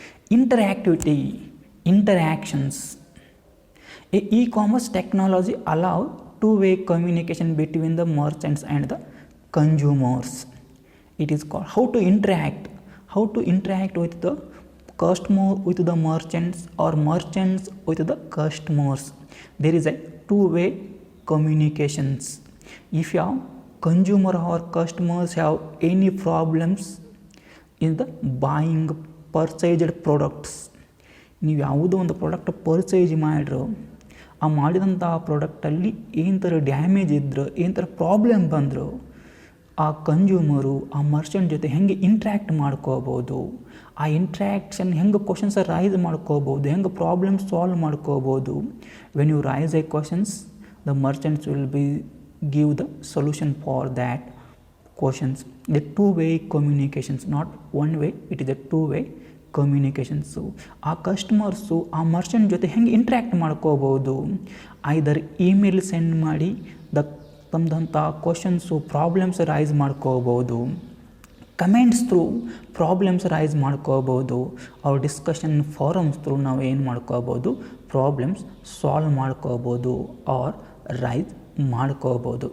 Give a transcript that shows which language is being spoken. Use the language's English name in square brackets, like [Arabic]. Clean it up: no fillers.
[English] Interactivity, interactions. E-commerce technology allow two-way communication between the merchants and the consumers. It is called how to interact with the customer, with the merchants, or merchants with the customers. There is a two-way communications. If you have consumer or customers have any problems in the buying purchased products, [Kannada] ನೀವು ಯಾವುದೋ ಒಂದು product purchase ಮಾಡಿದ್ರು, ಆ ಮಾಡಿದಂಥ ಪ್ರಾಡಕ್ಟಲ್ಲಿ ಏನು ಥರ damage ಇದ್ದರೂ, ಏನು ಥರ ಪ್ರಾಬ್ಲಮ್ ಬಂದರೂ, ಆ ಕನ್ಸ್ಯೂಮರು ಆ ಮರ್ಚೆಂಟ್ ಜೊತೆ ಹೆಂಗೆ ಇಂಟ್ರ್ಯಾಕ್ಟ್ ಮಾಡ್ಕೋಬೋದು, ಆ ಇಂಟ್ರ್ಯಾಕ್ಷನ್ ಹೆಂಗೆ ಕ್ವಶನ್ಸ್ ರೈಸ್ ಮಾಡ್ಕೋಬೋದು, ಹೆಂಗೆ ಪ್ರಾಬ್ಲಮ್ ಸಾಲ್ವ್ ಮಾಡ್ಕೋಬೋದು. [English] When you raise a questions, the merchants will be give the solution for that questions. The two-way communications, not one way, it is a two-way communication. [Kannada] So ಆ customers ಆ ಮರ್ಚೆಂಟ್ ಜೊತೆ ಹೆಂಗೆ interact ಮಾಡ್ಕೋಬೋದು, ಐದರ್ email send ಮಾಡಿ ತಮ್ಮದಂಥ questions problems rice ಮಾಡ್ಕೋಬೋದು, comments through problems rice ಮಾಡ್ಕೋಬೋದು, ಅವ್ರ discussion forms through ನಾವು ಏನು ಮಾಡ್ಕೋಬೋದು, ಪ್ರಾಬ್ಲಮ್ಸ್ ಸಾಲ್ವ್ ಮಾಡ್ಕೋಬೋದು ಆರ್ ರೈಸ್ ಮಾಡ್ಕೋಬೋದು.